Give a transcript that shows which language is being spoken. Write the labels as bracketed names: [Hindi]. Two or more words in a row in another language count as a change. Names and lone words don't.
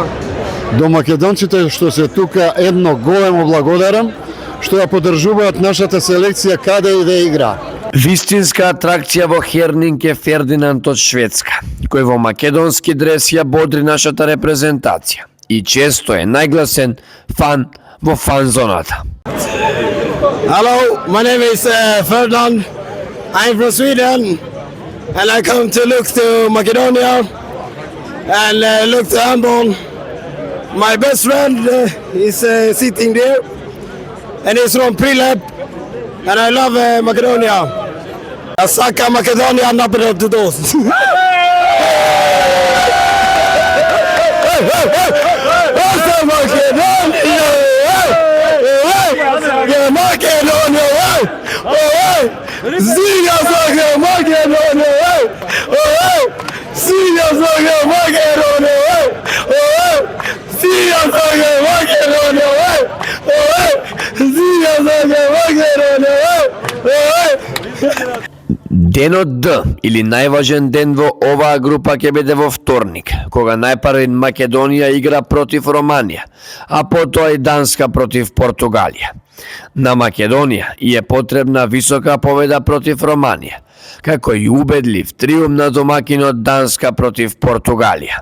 [Macedonian] До македонците што се тука едно големо благодарам што ја поддржуваат нашата селекција каде и да игра. Вистинска атракција во Хернинг е Фердинанд од Шведска, кој во македонски дрес ја бодри нашата репрезентација и често е најгласен фан во фан зоната. [English] Hello, my name is Ferdinand. I'm from Sweden and I come to look to Macedonia and look to handball. My best friend is sitting there and he's from Prilep and I love Macedonia. [Macedonian] Сака Македонија, напред до дос. Ziga Zaga Macedonia! Ziga Zaga Macedonia! Ziga Zaga Macedonia! Ziga Zaga Macedonia! Денот Д, или најважен ден во оваа група ќе биде во вторник, кога најпрви Македонија игра против Романија, а потоа и Данска против Португалија. На Македонија е потребна висока победа против Романија, како и убедлив триумф на домакинот Данска против Португалија.